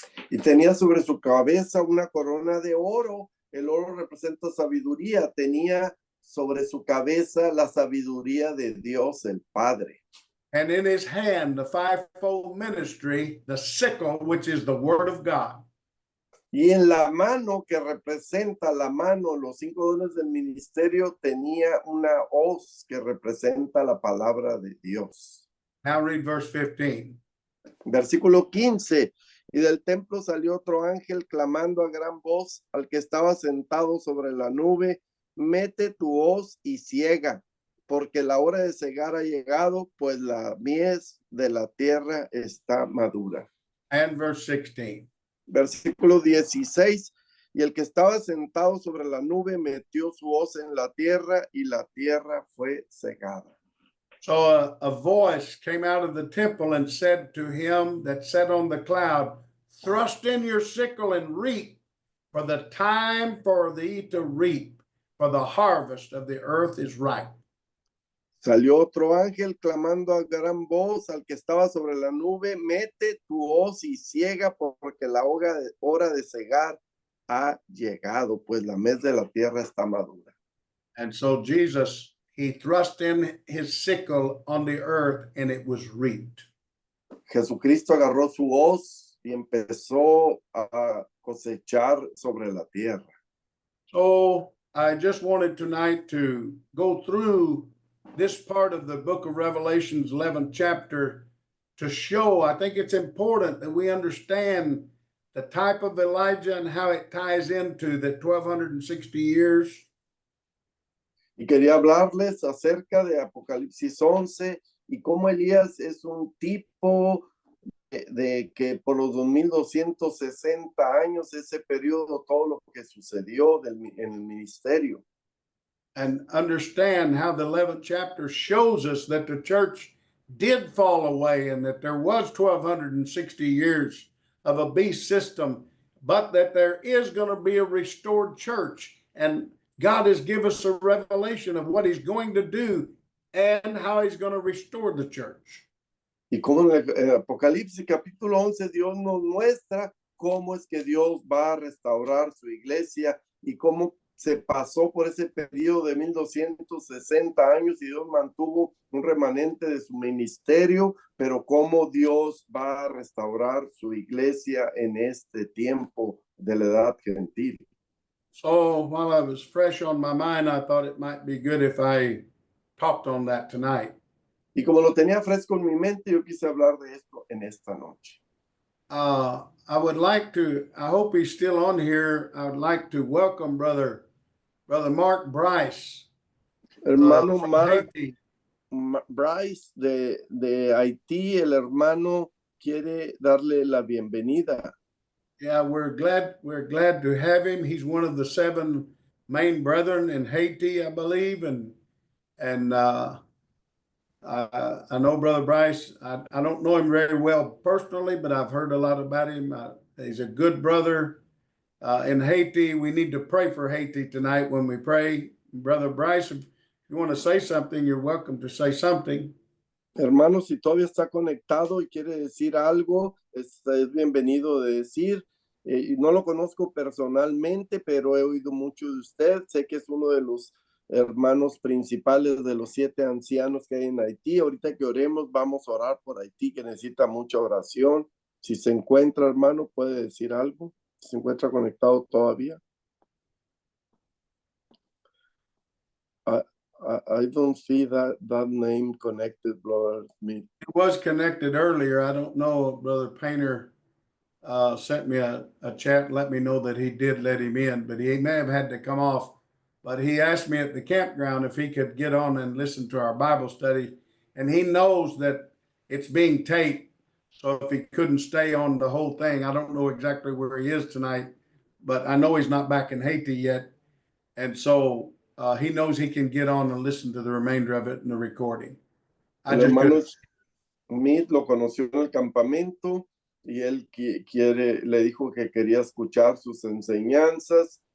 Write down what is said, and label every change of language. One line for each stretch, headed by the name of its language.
Spanish: Y tenía sobre su cabeza una corona de oro. El oro representa sabiduría. Tenía sobre su cabeza la sabiduría de Dios el Padre.
English: And in his hand, the fivefold ministry, the sickle, which is the word of God.
Spanish: Y en la mano que representa la mano, los 5 dones del ministerio, tenía una hoz que representa la palabra de Dios.
English: Now read verse 15.
Spanish: Versículo 15. Y del templo salió otro ángel clamando a gran voz al que estaba sentado sobre la nube, mete tu hoz y ciega, porque la hora de cegar ha llegado, pues la mies de la tierra está madura.
English: And verse 16.
Spanish: Versículo 16, y el que estaba sentado sobre la nube metió su hoz en la tierra y la tierra fue cegada.
English: So a voice came out of the temple and said to him that sat on the cloud, "Thrust in your sickle and reap, for the time for thee to reap, for the harvest of the earth is ripe."
Spanish: Salió otro ángel clamando a gran voz al que estaba sobre la nube, mete tu hoz y ciega, porque la hora de cegar ha llegado, pues la mies de la tierra está madura.
English: And so Jesus, he thrust in his sickle on the earth and it was reaped.
Spanish: Jesucristo agarró su hoz y empezó a cosechar sobre la tierra.
English: So I just wanted tonight to go through this part of the book of Revelation's 11th chapter to show, I think it's important that we understand the type of Elijah and how it ties into the 1260 years.
Spanish: Y quería hablarles acerca de Apocalipsis 11 y cómo Elías es un tipo de que por los 2260 años, ese periodo, todo lo que sucedió en el ministerio.
English: And understand how the 11th chapter shows us that the church did fall away and that there was 1260 years of a beast system, but that there is going to be a restored church. And God has given us a revelation of what he's going to do and how he's going to restore the church.
Spanish: Y como en el Apocalipsis capítulo 11, Dios nos muestra cómo es que Dios va a restaurar su iglesia y cómo se pasó por ese periodo de 1260 años y Dios mantuvo un remanente de su ministerio, pero cómo Dios va a restaurar su iglesia en este tiempo de la edad gentil.
English: So while I was fresh on my mind, I thought it might be good if I talked on that tonight.
Spanish: Y como lo tenía fresco en mi mente, yo quise hablar de esto en esta noche.
English: I would like to, I hope he's still on here. I would like to welcome Brother Mark Bryce.
Spanish: Hermano
English: From
Spanish: Mark
English: Haiti.
Spanish: Bryce de Haití, el hermano quiere darle la bienvenida.
English: Yeah, we're glad to have him. He's one of the 7 main brethren in Haiti, I believe, and I know Brother Bryce. I don't know him very well personally, but I've heard a lot about him. He's a good brother in Haiti. We need to pray for Haiti tonight when we pray. Brother Bryce, if you want to say something, you're welcome to say something.
Spanish: Hermano, si todavía está conectado y quiere decir algo, es bienvenido de decir. No lo conozco personalmente, pero he oído mucho de usted. Sé que es uno de los hermanos principales de los 7 ancianos que hay en Haití. Ahorita que oremos, vamos a orar por Haití, que necesita mucha oración. Si se encuentra, hermano, puede decir algo. Si se encuentra conectado todavía.
English: I don't see that name connected, Brother Smith. It was connected earlier. I don't know. Brother Painter sent me a chat and let me know that he did let him in, but he may have had to come off. But he asked me at the campground if he could get on and listen to our Bible study. And he knows that it's being taped. So if he couldn't stay on the whole thing, I don't know exactly where he is tonight, but I know he's not back in Haiti yet. And so he knows he can get on and listen to the remainder of it in the recording.
Spanish: El hermano Smith lo conoció en el campamento y él le dijo que quería escuchar sus enseñanzas.